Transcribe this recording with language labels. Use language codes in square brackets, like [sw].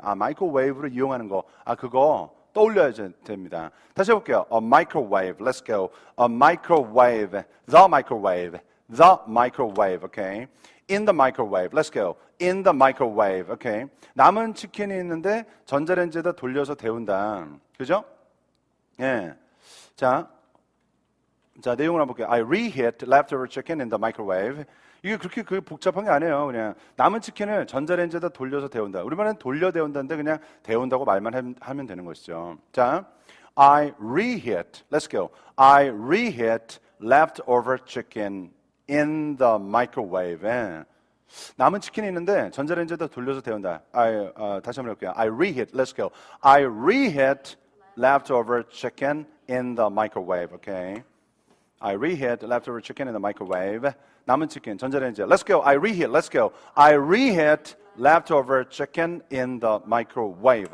[ko] 아, 마이크로웨이브를 이용하는 거. 아, 그거 떠올려야 됩니다. [en] 다시 해볼게요. A microwave. Let's go. A microwave. The microwave. The microwave. Okay. In the microwave. Let's go. In the microwave. Okay. [ko] 남은 치킨이 있는데 전자레인지에다 돌려서 데운다. 그죠? 예. 자, 내용을 한번 볼게요. [en] I reheat leftover chicken in the microwave. [ko] 이게 그렇게 복잡한 게 아니에요. 그냥 남은 치킨을 전자레인지에다 돌려서 데운다. 우리말은 돌려 데운다인데 그냥 데운다고 말만 하면 되는 것이죠. [en] 자, I reheat. Let's go. I reheat leftover chicken in the microwave. [ko] 남은 치킨이 있는데 전자레인지에다 돌려서 데운다. 다시 한번 해볼게요. [en] I reheat. Let's go. I reheat leftover chicken in the microwave. Okay. I reheat leftover chicken in the microwave. [ko] 남은 치킨, 전자레인지. [en] Let's go. I reheat. Let's go. I reheat leftover chicken in the microwave.